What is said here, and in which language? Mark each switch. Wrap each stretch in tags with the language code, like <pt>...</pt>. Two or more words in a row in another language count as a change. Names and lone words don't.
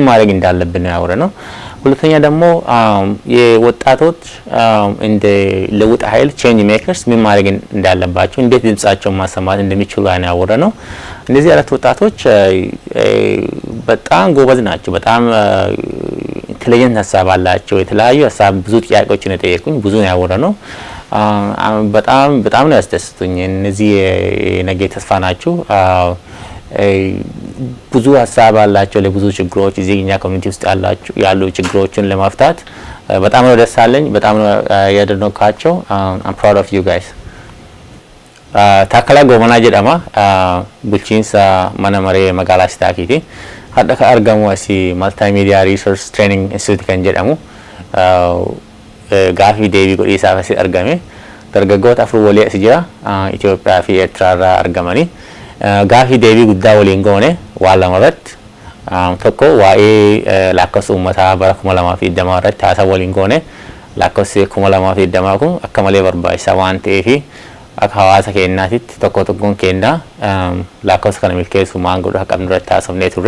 <am>ማድረግ እንዳለብን ነው ያወራነው። ሁለተኛ ደግሞ የወጣቶች እንደ ለውጥ ኃይል</am> <en>change makers</en> <am>ምን ማድረግ እንዳለባቸው እንዴት ድምጻቸውን ማሰማት እንደሚችሉ ነው ያወራነው። እነዚህ አራት ወጣቶች በጣም ጎበዝ ናቸው። በጣም ኢንተለጀንት ሀሳብ አላቸው። የተለያዩ ሀሳብ ብዙ ጥያቄዎችን የጠየቁኝ ብዙ ነው ያወራነው። በጣም ነው ያስደስቱኝ። እነዚህ ነገ ተስፋ ናቸው። ብዙ ሀሳብ አላቸው ለብዙ ችግሮች እዚህ እኛ ኮሚኒቲ ውስጥ ያሉ ችግሮችን ለመፍታት በጣም ነው ደስ አለኝ። በጣም ነው ያደነቃቸው።</am> <en>I'm proud of you guys.</en> <om>ታከላ ጎበና ጀዳማ ቡልቺንሳ ማናመሬ መጋላ ስታኪቲ hadda ka argamu asi</om> <en>multimedia resource training institute</en> <om>kan jedhamu gaafi deebii godhiisaaf asi argame dargaggoota afur walii asi jira Itoophiyaa fi Eertiraa irraa argamanii gaafi deebii guddaa waliin goone waan lama irratti tokko waa'ee lakkoofsa uummataa bara 2020 irratti haasaa waliin goone lakkoofsi 2020 kun akka malee barbaachisaa waan ta'eef akka hawaasa keenyaatitti tokko tokkoon keenya lakkoofsa kana milkeessuu maal godhuu akka qabnu irratti haasofnee turre.</om>